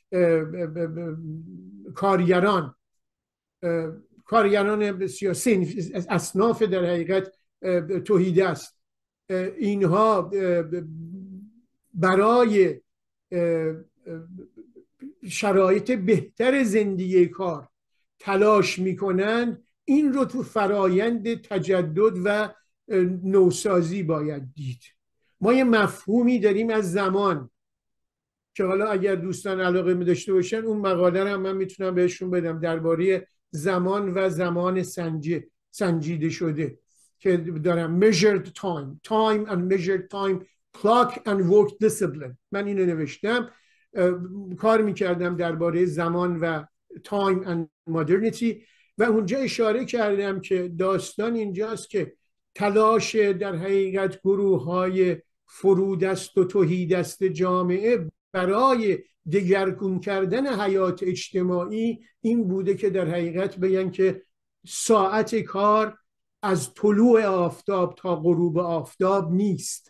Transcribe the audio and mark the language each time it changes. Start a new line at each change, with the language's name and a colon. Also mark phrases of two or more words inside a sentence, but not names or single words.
Persian: کارگران سیاسی، اصناف در حقیقت توحیده است، اینها برای شرایط بهتر زندگی کار تلاش میکنن، این رو تو فرایند تجدد و نوسازی باید دید. ما یه مفهومی داریم از زمان که حالا اگر دوستان علاقه می داشته باشن اون مقاله رو هم من میتونم بهشون بدم درباره زمان و زمان سنجیده شده که دارم
English: measured time and measured time clock and work discipline.
Persian: من اینو نوشتم. کار میکردم درباره زمان و
English: time and modernity
Persian: و اونجا اشاره کردم که داستان اینجاست که تلاش در حقیقت گروه های فرودست و تهیدست جامعه برای دگرگون کردن حیات اجتماعی این بوده که در حقیقت بگن که ساعت کار از طلوع آفتاب تا غروب آفتاب نیست.